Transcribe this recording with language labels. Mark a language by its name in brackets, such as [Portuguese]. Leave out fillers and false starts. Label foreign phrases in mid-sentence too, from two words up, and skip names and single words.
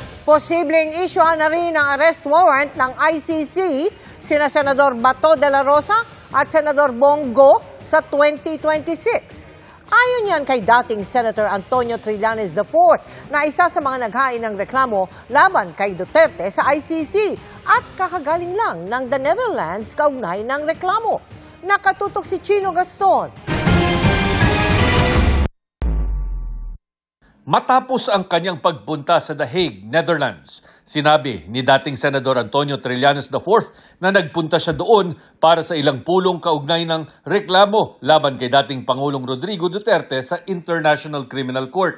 [Filipino] Posibleng isyuhan na rin ang arrest warrant ng ICC sina Senador Bato de la Rosa at Senador Bongo sa 2026. Ayon yan kay dating Senator Antonio Trillanes IV na isa sa mga naghain ng reklamo laban kay Duterte sa ICC at kakagaling lang ng the Netherlands kaugnay ng reklamo. Nakatutok si Chino Gaston. Matapos ang kanyang pagpunta sa The Hague, Netherlands, sinabi ni dating Senador Antonio Trillanes IV na nagpunta siya doon para sa ilang pulong kaugnay ng reklamo laban kay dating Pangulong Rodrigo Duterte sa International Criminal Court.